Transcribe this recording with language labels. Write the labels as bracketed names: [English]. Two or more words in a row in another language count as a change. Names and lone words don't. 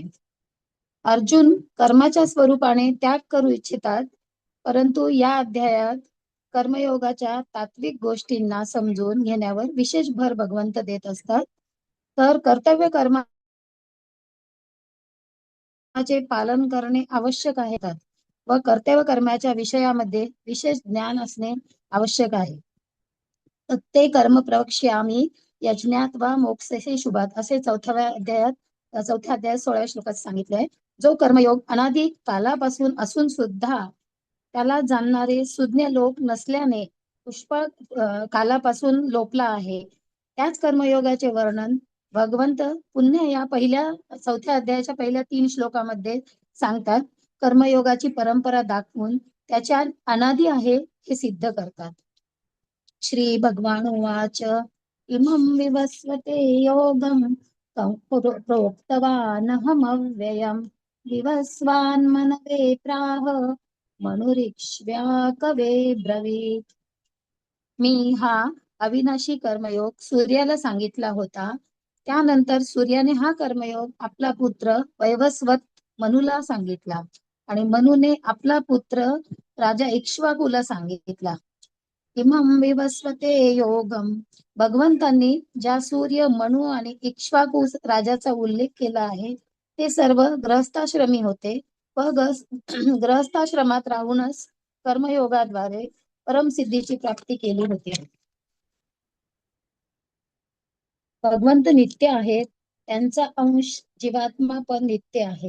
[Marathi] अर्जुन कर्माच्या स्वरूपाने त्याग करू इच्छितात, परंतु या अध्यायात कर्मयोगाच्या तात्विक गोष्टींना समजून घेण्यावर विशेष भर भगवंत देत असतात. तर कर्तव्य कर्माचे पालन करणे आवश्यक आहे व कर्तव्य कर्माच्या विषयामध्ये विशेष ज्ञान असणे आवश्यक आहे. [Sanskrit] ते कर्म प्रवक्ष्यामि यज्ञात वा मोक्षसे शुभात [Marathi] असे चौथ्या अध्यायात 16व्या श्लोकात सांगितलंय. जो कर्मयोग अनादी कालापासून असून सुद्धा त्याला जाणणारे सुज्ञ लोक नसल्याने पुष्कळ कालापासून लोपला आहे, त्याच कर्मयोगाचे वर्णन भगवंत पुन्हा या चौथ्या अध्यायाच्या पहिल्या 3 श्लोकामध्ये सांगतात. कर्मयोगाची परंपरा दाखवून त्याच्या अनादी आहे हे सिद्ध करतात. [Sanskrit] श्री भगवान उवाच इमं विवस्वते योगं प्रोक्तवानहमव्ययम् विवस्वान्मनवे प्राह मनुरिक्ष्व्याकवे ब्रवीत्. [Marathi] मी हा अविनाशी कर्मयोग सूर्याला सांगितला होता. त्यानंतर सूर्याने हा कर्मयोग आपला पुत्र वैवस्वत मनुला सांगितला आणि मनुने आपला पुत्र राजा इक्ष्वाकुला सांगितला. [Sanskrit] इमं विवस्वते योगम. [Marathi] भगवंतांनी ज्या सूर्य, मनु आणि इक्ष्वाकु राजाचा उल्लेख केला आहे ते सर्व गृहस्थाश्रमी होते व गृहस्थाश्रमात राहूनच कर्मयोगाद्वारे परमसिद्धीची प्राप्ती केली होती. भगवंत नित्य आहेत, त्यांचा अंश जीवात्मा पण नित्य आहे.